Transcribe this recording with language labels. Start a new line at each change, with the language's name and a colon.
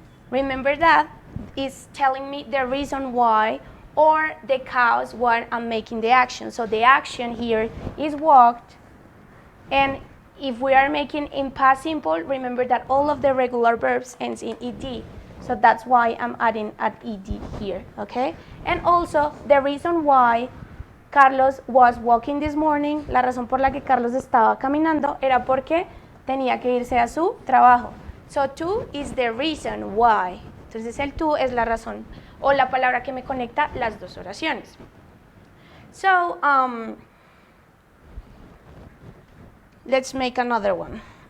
English: Remember that is telling me the reason why or the cause why I'm making the action. So, the action here is walked, and if we are making in past simple, remember that all of the regular verbs ends in ed. So that's why I'm adding at ed here, okay? And also, the reason why Carlos was walking this morning,
Spanish: la razón por la que Carlos estaba caminando era porque tenía que irse a su trabajo.
English: So to is the reason why.
Spanish: Entonces el to es la razón o la palabra que me conecta las dos oraciones.
English: So, let's make another one.